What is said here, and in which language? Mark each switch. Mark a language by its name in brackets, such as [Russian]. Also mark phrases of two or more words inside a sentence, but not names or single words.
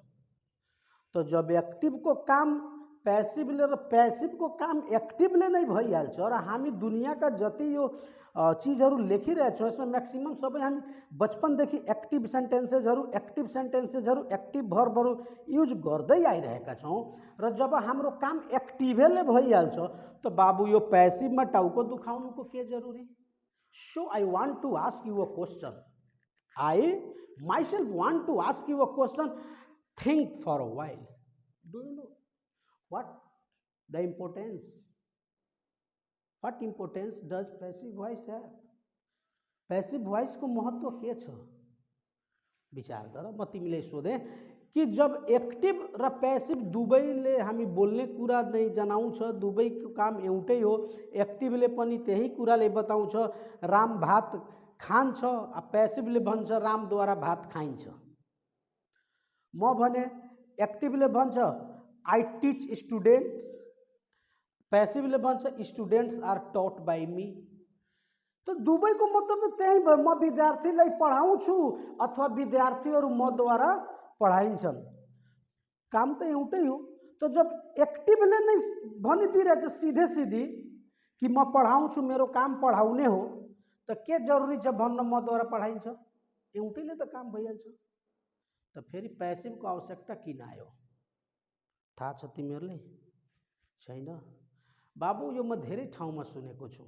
[Nepali] त जब एक्टिभको काम प्यासिभले र प्यासिभको काम एक्टिभले नै भइहाल्छ र हामी दुनियाँका जति यो चिजहरू लेखिरहेछौँ यसमा म्याक्सिमम सबै हामी बचपनदेखि [English] active sentencesहरू, active verbsहरू [Nepali] युज गर्दै आइरहेका छौँ। र जब हाम्रो काम एक्टिभले भइहाल्छ त बाबु यो प्यासिभमा टाउको दुखाउनुको के जरुरी? [English] So I want to ask you a question, I myself want to ask you a question. Think for a while. Do you know what the importance what importance does passive voice है? passive voice [Nepali] को महत्व के छ विचार गर। म तिमीले सोधेँ कि जब एक्टिभ र पैसिभ दुवैले हामी बोल्ने कुरा नै जनाउँछ, दुवैको काम एउटै हो। एक्टिभले पनि त्यही कुराले बताउँछ राम भात खान्छ, पैसिभले भन्छ रामद्वारा भात खाइन्छ। म भने एक्टिभले भन्छ [English] I teach students, [Nepali] पैसिभले भन्छ [English] students are taught by me. [Nepali] तो दुवैको मतलब त त्यही भयो, म विद्यार्थीलाई पढाउँछु अथवा विद्यार्थीहरू मद्वारा पढाइन्छन्, काम त एउटै हो। तो जब एक्टिभले नै भनिदिरहेछ [Hindi] सीधे सीधी [Nepali] कि म पढाउँछु, मेरो काम पढाउने हो, त के जरुरी छ भन्न मद्वारा पढाइन्छ? एउटैले त काम भइहाल्छ। त फेरि पैसिभको आवश्यकता किन आयो थाहा छ तिमीहरूलाई? छैन बाबु, यो म धेरै ठाउँमा सुनेको छु।